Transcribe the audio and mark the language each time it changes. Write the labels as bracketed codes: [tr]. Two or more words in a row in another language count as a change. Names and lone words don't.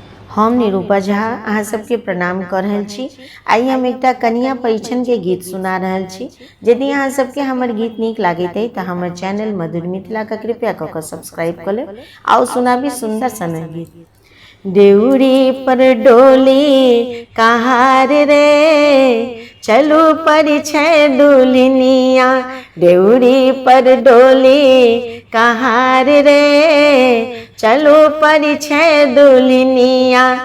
[mai] हम निरूपा झा अहाँ सबके प्रणाम कर रहल छी। आइ हम एकटा कन्या परिछन के गीत सुना रहल छी। यदि अहाँ सबके हमर गीत नीक लागैत अइ तऽ हमर चैनल मधुर मिथिला का कृपया कऽ कऽ सब्सक्राइब कर लेब। आओ सुनाबी सुंदर सन गीत। देउरी पर डोली कहार रे, चलू परिछै दुल्हनिया। देउरी पर डोली कहार रे, चलो परिछै दुल्हनिया।